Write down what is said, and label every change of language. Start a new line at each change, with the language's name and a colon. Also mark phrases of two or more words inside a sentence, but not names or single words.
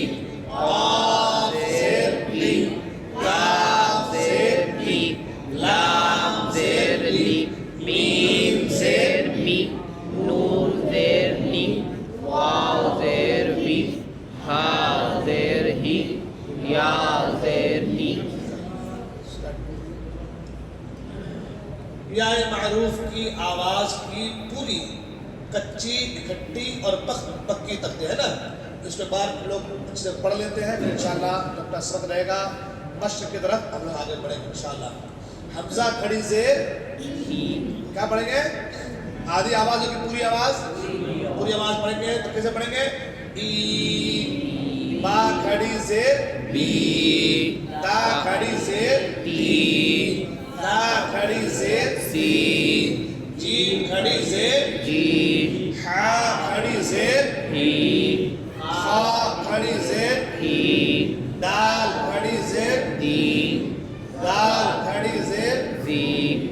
Urdu: قاف زیر لی کاف زیر لی لام زیر لی میم زیر می نون زیر نی واو زیر وی ہا زیر ہی یا زیر نی یائے معروف کی آواز کی پوری کچی اکٹھی اور پکی تختی ہے نا، اس کے بعد لوگ اچھے سے پڑھ لیتے ہیں، پھر انشاءاللہ جب اپنا سبق رہے گا مشرق کی طرف ہم لوگ آگے بڑھیں گے انشاءاللہ۔ حمزہ کھڑی زیر کیا پڑھیں گے؟ آدھی آواز ہوگی، پوری آواز پڑھیں گے تو کیسے پڑھیں گے؟ ای با کھڑی زیر بی تا کھڑی زیر تی تا کھڑی زیر سی جیم کھڑی زیر جی ہا کھڑی زیر ہی خا کھڑی زیر ہی دال کھڑی زیر دی دال کھڑی زیر زی